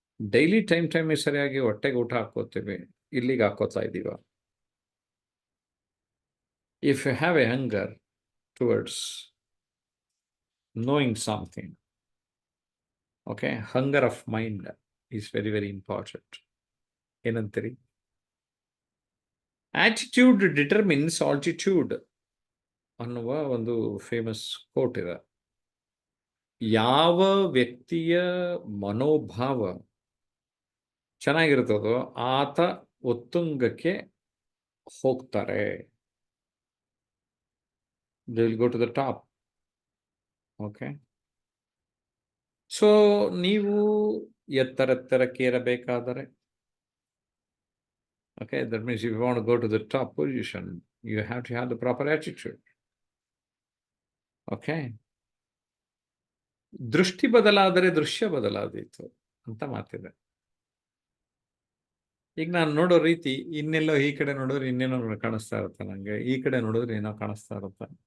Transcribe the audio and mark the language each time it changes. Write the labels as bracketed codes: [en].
[kn] Daily time ಸರಿಯಾಗಿ ಹೊಟ್ಟೆಗೆ ಊಟ ಹಾಕೋತೇವೆ, ಇಲ್ಲಿಗೆ ಹಾಕೋತಾ ಇದ್ದೀವ. [en] If you have a hunger towards knowing something, okay, hunger of mind is very very important. [kn] ಏನಂತೀರಿ? [en] attitude determines altitude [kn] ಅನ್ನುವ ಒಂದು ಫೇಮಸ್ ಕೋಟ್ ಇದೆ. ಯಾವ ವ್ಯಕ್ತಿಯ ಮನೋಭಾವ ಚೆನ್ನಾಗಿರ್ತದೋ ಆತ ಉತ್ತುಂಗಕ್ಕೆ ಹೋಗ್ತಾರೆ. [en] they will go to the top. Okay, [kn] so ನೀವು ಎತ್ತರಕ್ಕೇರಬೇಕಾದರೆ, [en] okay, that means if you want to go to the top position, you have to have the proper attitude. [kn] Okay, ದೃಷ್ಟಿ ಬದಲಾದರೆ ದೃಶ್ಯ ಬದಲಾದೀತು ಅಂತ ಮಾತಿದೆ. ಈಗ ನಾನು ನೋಡೋ ರೀತಿ ಇನ್ನೆಲ್ಲೋ ಈ ಕಡೆ ನೋಡಿದ್ರೆ ಇನ್ನೇನೋ ಕಾಣಿಸ್ತಾ ಇರುತ್ತೆ, ನಂಗೆ ಈ ಕಡೆ ನೋಡಿದ್ರೆ ಏನೋ ಕಾಣಿಸ್ತಾ ಇರುತ್ತೆ.